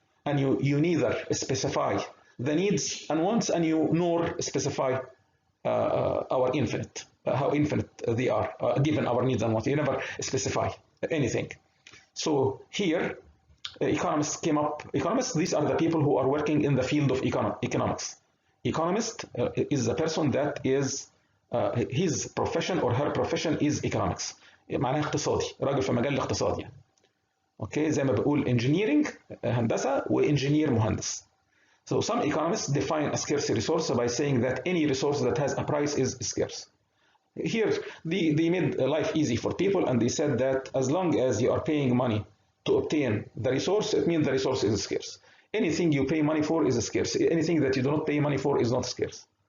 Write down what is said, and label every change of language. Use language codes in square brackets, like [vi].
[en] And you neither specify the needs and wants, and you nor specify our infinite, how infinite they are, given our needs and wants. You never specify anything. So here, economists came up. Economists, these are the people who are working in the field of economics. Economist is a person that is his profession or her profession is economics. [ar] معناها اقتصادي، راجل في مجال الاقتصاد يعني. اوكي، زي ما بقول [en] engineering [ar] هندسة وانجينير مهندس. [en] So some economists define a scarce resource by saying that any resource that has a price is scarce. Here, they made life easy for people, and they said that as long as you are paying money to obtain the resource, it means the resource is scarce. Anything you pay money for is scarce. Anything that you do not pay money for is not scarce.